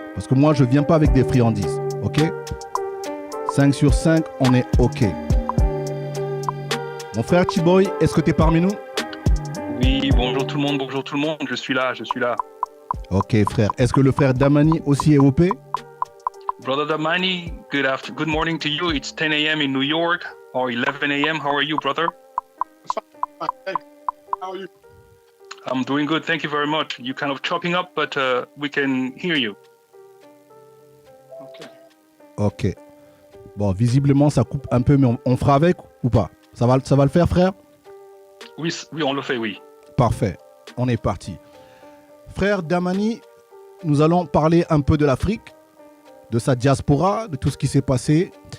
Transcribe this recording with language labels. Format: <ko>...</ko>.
<fr>Parce que moi, je ne viens pas avec des friandises. Ok ? 5 sur 5, on est ok. Mon frère Chiboy, est-ce que tu es parmi nous ? Oui, bonjour tout le monde, je suis là. Ok frère, est-ce que le frère Damani aussi est OP ?</fr> <en>Brother Damani, good morning to you. It's 10 a.m. in New York, or 11 a.m. How are you, brother? Fine, thank you. How are you? I'm doing good, thank you very much. You're kind of chopping up, but we can hear you. Ok.</en> <fr>Bon, visiblement, ça coupe un peu, mais on fera avec ou pas ? Ça va le faire, frère ? Oui, on le fait, oui. Parfait, on est parti. Frère Damani, nous allons parler un peu de l'Afrique, de sa diaspora, de tout ce qui s'est passé.</fr>